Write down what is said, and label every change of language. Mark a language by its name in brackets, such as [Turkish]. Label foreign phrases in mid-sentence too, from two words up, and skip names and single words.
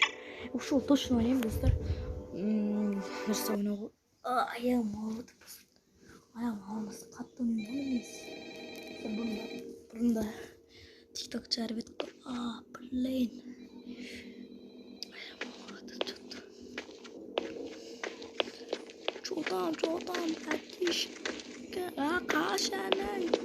[Kazakh] Ушыл точно ойнаймын достар. Нәрсе ойнауға. Аяғым ауырды. Аяғым ауырмаса қатты ойнаймын емес. Бұрында TikTok жарып едік қой. Блин. Аяғым ауырды что-то. [Russian] Что там, братишка? [Kazakh] Қашаның?